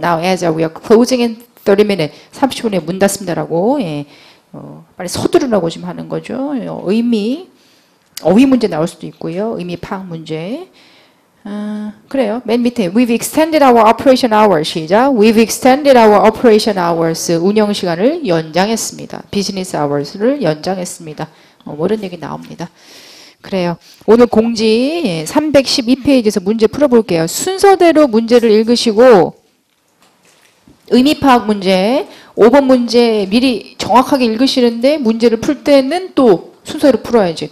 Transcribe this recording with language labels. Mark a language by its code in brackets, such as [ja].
[en] Now as we are closing in 30 minutes. [ko] 30분에 문 닫습니다라고. 예. 빨리 서두르라고 지금 하는 거죠. 의미, 어휘 문제 나올 수도 있고요. 의미 파악 문제. 그래요. 맨 밑에 [en] We've extended our operation hours. [ko] 시작. [en] We've extended our operation hours. [ko] 운영 시간을 연장했습니다. 비즈니스 hours를 연장했습니다. 이런 얘기 나옵니다. 그래요. 오늘 공지 312페이지에서 문제 풀어볼게요. 순서대로 문제를 읽으시고 의미 파악 문제 5번 문제 미리 정확하게 읽으시는데 문제를 풀 때는 또 순서대로 풀어야지.